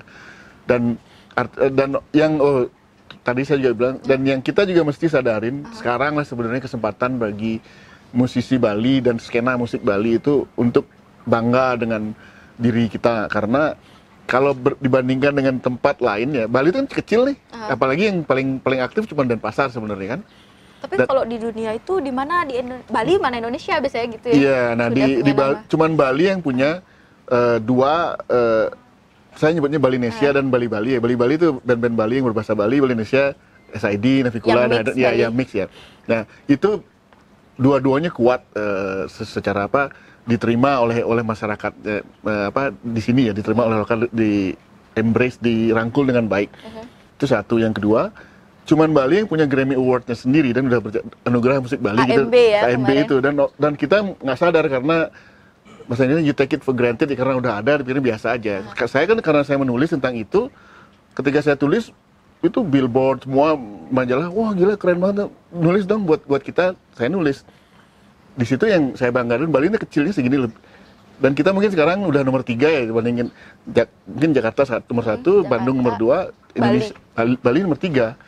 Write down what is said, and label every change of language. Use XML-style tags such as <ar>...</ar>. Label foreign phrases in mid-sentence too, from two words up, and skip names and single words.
<id>Dan yang tadi saya juga bilang, dan yang kita juga mesti sadarin, sekarang lah sebenarnya kesempatan bagi musisi Bali dan skena musik Bali itu untuk bangga dengan diri kita, karena kalau dibandingkan dengan tempat lain ya, Bali itu kan kecil nih, apalagi yang paling aktif cuma Denpasar sebenarnya kan. Tapi kalau di dunia itu di mana Bali mana Indonesia biasanya gitu ya? Iya, nah di Bali, cuman Bali yang punya dua, saya nyebutnya Balinesia dan Bali-Bali ya. Bali-Bali itu band-band Bali yang berbahasa Bali, Balinesia, SID, Navikula, yang mix ya. Nah itu dua-duanya kuat secara diterima oleh masyarakat di sini ya, diterima oleh lokal, di embrace, dirangkul dengan baik. Itu satu. Yang kedua, cuman Bali yang punya Grammy Award-nya sendiri dan udah anugerah musik Bali AMB gitu. Ya, AMB itu dan kita nggak sadar karena maksudnya</id> <en>you take it for granted</en> <id>ya, karena udah ada dipikirnya biasa aja. Saya kan karena saya menulis tentang itu, ketika saya tulis itu billboard semua majalah, wah gila keren banget, nulis dong buat kita. Saya nulis di situ yang saya banggakan, Bali ini kecilnya segini lebih. Dan kita mungkin sekarang udah nomor 3 ya dibandingin mungkin Jakarta nomor 1, Bandung nomor 2, Indonesia Bali nomor 3.</id>